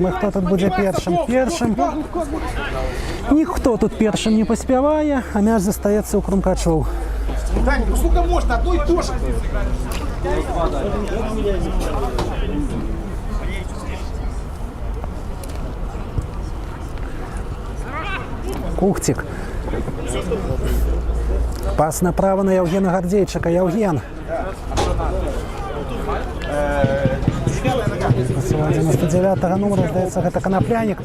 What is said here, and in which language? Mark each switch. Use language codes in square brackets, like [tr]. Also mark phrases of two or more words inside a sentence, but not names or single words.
[be] І хто тут будзе першым? Першым. Ніхто тут першым не паспявае, а мяч застаецца ў Крумкачоў. [ru] Даня, ну сколько можно, одно и то же. [be] Кухцік. Пас направо на Яўгена Гардзейчыка. Яўген. 99-го нумара, здаецца, гэта Канапляник.